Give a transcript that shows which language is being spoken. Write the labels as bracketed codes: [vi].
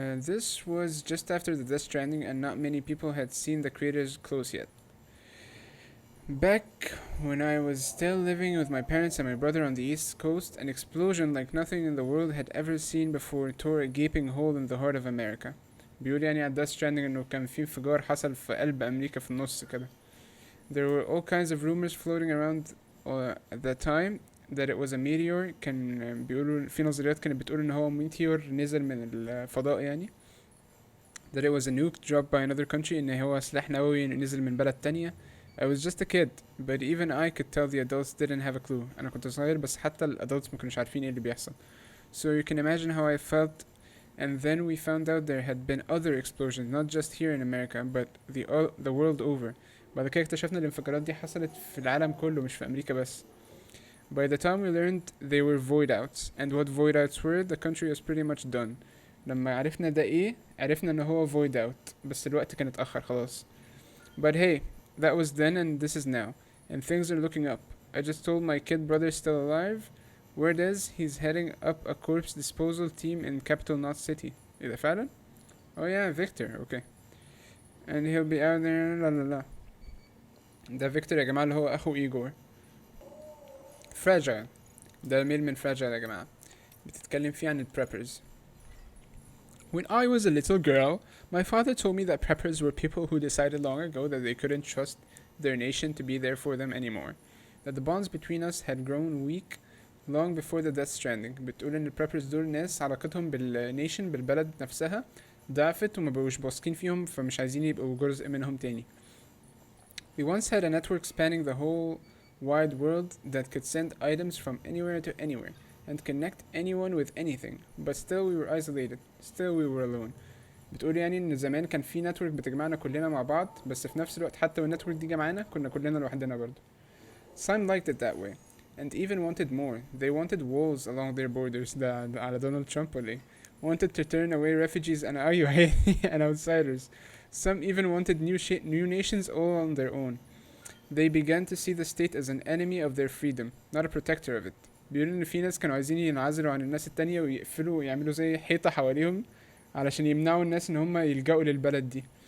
[en] This was just after the Death Stranding and not many people had seen the craters close yet. Back when I was still living with my parents and my brother on the east coast, an explosion like nothing in the world had ever seen before tore a gaping hole in the heart of America. [ar] بيقول يعني على Death Stranding انه كان في انفجار حصل في قلب امريكا في النص كده. [en] There were all kinds of rumors floating around at that time that it was a meteor. [ar] كان بيقولوا في نظريات كانت بتقول ان هو ميتيور نزل من الفضاء يعني. [en] That it was a nuke dropped by another country. [ar] ان هو سلاح نووي نزل من بلد تانية. [en] I was just a kid, but even I could tell the adults didn't have a clue. [ar] أنا كنت صغير بس حتى ال [en] adults [ar] ما كانوش عارفين ايه اللي بيحصل. [en] So you can imagine how I felt. And then we found out there had been other explosions, not just here in America, but the world over. [ar] بعد كده اكتشفنا الانفجارات دي حصلت في العالم كله مش في أمريكا بس. [en] By the time we learned they were void outs, and what void outs were, the country was pretty much done. [ar] لما عرفنا ده ايه عرفنا ان هو void out بس الوقت كان اتأخر خلاص. [en] But hey, that was then and this is now, and things are looking up. I just told my kid brother still alive. Word is he's heading up a corpse disposal team in capital Knot City. [ar] ايه ده فعلا؟ [en] Oh yeah, Victor, okay. And he'll be out there. [ar] لا لا لا. ده فيكتور يا جماعة اللي هو أخو إيجور. [en] Fragile. [ar] ده ميل من Fragile يا جماعة. بتتكلم فيه عن ال preppers. [en] When I was a little girl, my father told me that preppers were people who decided long ago that they couldn't trust their nation to be there for them anymore. That the bonds between us had grown weak long before the Death Stranding. [ar] بتقول ان ال preppers دول ناس علاقتهم بالنيشن بالبلد نفسها ضعفت وما بقوش واثقين فيهم فمش عايزين يبقوا جزء منهم تاني. [en] We once had a network spanning the whole wide world that could send items from anywhere to anywhere and connect anyone with anything, but still we were isolated, still we were alone. [ar] بتقول يعني ان زمان كان في نتورك بتجمعنا كلنا مع بعض بس في نفس الوقت حتى والنتورك دي جمعنا كنا كلنا لوحدنا برضه. [en] Some liked it that way and even wanted more. They wanted walls along their borders. [ar] ده على دونالد ترامب ولا ايه؟ [en] Wanted to turn away refugees and and outsiders. Some even wanted new nations all on their own. They began to see the state as an enemy of their freedom, not a protector of it. [ar] بيقولوا ان في ناس كانوا عايزين ينعزلوا عن الناس التانية ويقفلوا ويعملوا زي حيطة حواليهم علشان يمنعوا الناس ان هم يلجأوا للبلد دي.